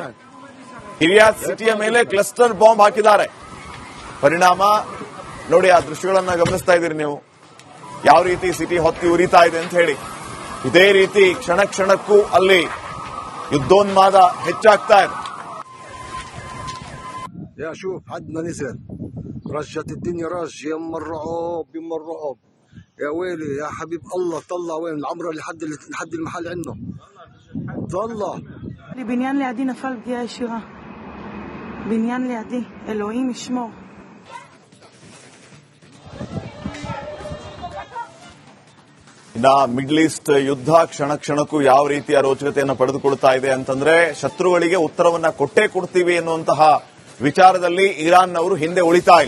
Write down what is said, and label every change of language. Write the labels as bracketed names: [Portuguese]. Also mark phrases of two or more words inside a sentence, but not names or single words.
[Kannada] ಕಿರಿಯಾತ್ ಸಿಟಿಯ ಮೇಲೆ [English] cluster bomb [Kannada] ಹಾಕಿದ್ದಾರೆ. ಪರಿಣಾಮ ನೋಡಿ, ಆ ದೃಶ್ಯಗಳನ್ನ ಗಮನಿಸ್ತಾ ಇದ್ದೀರಿ ನೀವು, ಯಾವ ರೀತಿ ಸಿಟಿ ಹೊತ್ತಿ ಉರಿತಾ ಇದೆ ಅಂತ ಹೇಳಿ. ಇದೇ ರೀತಿ ಕ್ಷಣ ಕ್ಷಣಕ್ಕೂ ಅಲ್ಲಿ ಯುದ್ಧೋನ್ಮಾದ ಹೆಚ್ಚಾಗ್ತಾ ಇದೆ. [Arabic] يا شوف حدنا نزل رجت الدنيا رج يم الرعب يم الرعب يا ويلي يا حبيب الله. طلع وين العمره لحد المحل عنده طلع [Hebrew] بنيان לידי נפל פגיעה ישירה. בניין לידי, אלוהים ישמור. [Kannada] ಇನ್ನ ಮಿಡ್ಲ್ ಈಸ್ಟ್ ಯುದ್ಧ ಕ್ಷಣ ಕ್ಷಣಕ್ಕೂ ಯಾವ ರೀತಿಯ ರೋಚಕತೆಯನ್ನು ಪಡೆದುಕೊಳ್ತಾ ಇದೆ ಅಂತಂದ್ರೆ ಶತ್ರುಗಳಿಗೆ ಉತ್ತರವನ್ನ ಕೊಟ್ಟೇ ಕೊಡ್ತೀವಿ ಎನ್ನುವಂತಹ ವಿಚಾರದಲ್ಲಿ ಇರಾನ್ನವರು ಹಿಂದೆ ಉಳಿತಾ ಇಲ್ಲ.